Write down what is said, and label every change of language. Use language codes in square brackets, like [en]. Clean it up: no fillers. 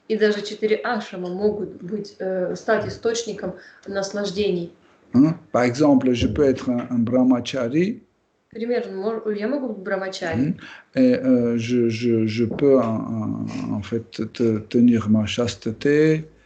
[ru] И даже 4 ашрама могут стать источником наслаждений. [fr] Par exemple, je peux être un brahmachari. [ru] Примерно, я могу быть брамачари. [fr] Et je peux en fait tenir ma chasteté.